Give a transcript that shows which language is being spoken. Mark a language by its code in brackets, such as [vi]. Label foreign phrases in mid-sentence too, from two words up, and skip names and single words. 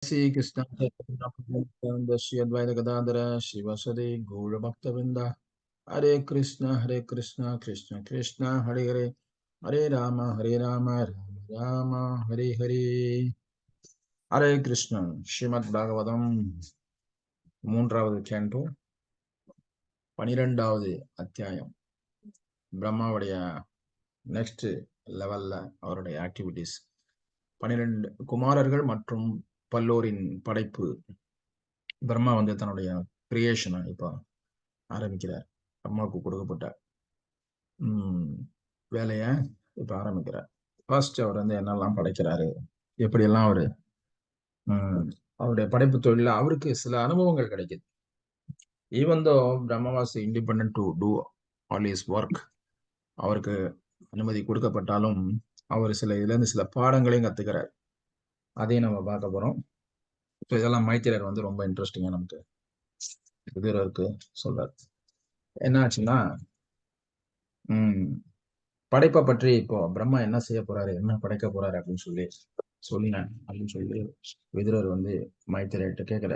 [sa] श्री कृष्ण अद्वैत गदाधर शिवसदि गौर भक्तवृंद हरे कृष्ण कृष्ण कृष्ण हरे हरे हरे राम राम राम हरे हरे हरे कृष्ण श्रीमद् भागवतम [ta] மூன்றாவது கேண்டோ 12வது அத்தியாயம் பிரம்மாவுடைய [en] next level [ta] அவருடைய ஆக்டிவிட்டிஸ் 12 குமாரர்கள் மற்றும் பல்லோரின் படைப்பு. பிரம்மா வந்து தன்னுடைய கிரியேஷனை இப்ப ஆரம்பிக்கிறார். பிரம்மாவுக்கு கொடுக்கப்பட்ட வேலைய இப்ப ஆரம்பிக்கிறார். ஃபர்ஸ்ட் அவர் வந்து என்னெல்லாம் படைக்கிறாரு, எப்படியெல்லாம் அவரு அவருடைய படைப்பு தொழில அவருக்கு சில அனுபவங்கள் கிடைக்குது. [en] even though Brahma was independent to do all his work, [ta] அவருக்கு அனுமதி கொடுக்கப்பட்டாலும் அவர் இதுல இருந்து சில பாடங்களையும் கத்துக்கிறார். அதையும் நம்ம பார்க்க போறோம். இதெல்லாம் மைத்திரர் வந்து ரொம்ப இன்ட்ரெஸ்டிங்கா நமக்கு விதுரருக்கு சொல்றார். என்ன ஆச்சுன்னா, படைப்பை பற்றி இப்போ பிரம்மா என்ன செய்ய போறாரு, என்ன படைக்க போறாரு அப்படின்னு சொல்லினேன் அப்படின்னு சொல்லி விதுரர் வந்து மைத்திரர்கிட்ட கேட்கிறார்.